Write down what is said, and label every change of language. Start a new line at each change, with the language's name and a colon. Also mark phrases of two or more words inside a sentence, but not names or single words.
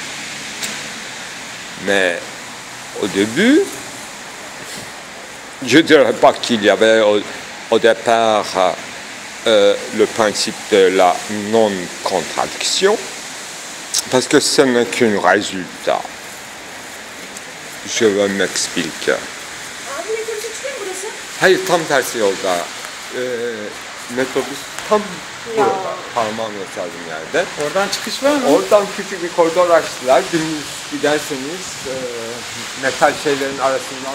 French: Mais au début, je ne dirais pas qu'il y avait au départ le principe de la non-contradiction, parce que ce n'est qu'un résultat. Je vais m'expliquer.
Turkish: Abi metrobüse çıkıyor mu burası? Hayır, tam tersi yolda. Metrobüs tam burada, parmağın gösterdiğim yerde. Oradan çıkış var mı? Oradan küçük bir koridor açtılar. Dümdüz giderseniz metal şeylerin arasından